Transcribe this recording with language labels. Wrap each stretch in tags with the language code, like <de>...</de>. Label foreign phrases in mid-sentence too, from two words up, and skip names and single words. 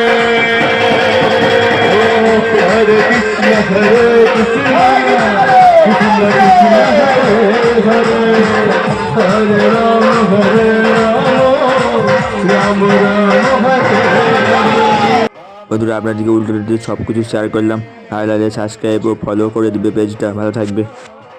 <hi>हरे कृष्ण कृष्ण कृष्ण हरे हरे। हरे राम राम राम हरे हरे।</hi> <bn>বন্ধুরা আপনাদেরকে উল্টো সব কিছু শেয়ার করলাম, ভালো লাগলে সাবস্ক্রাইব ও ফলো করে দিবে পেজটা। ভালো থাকবে।</bn>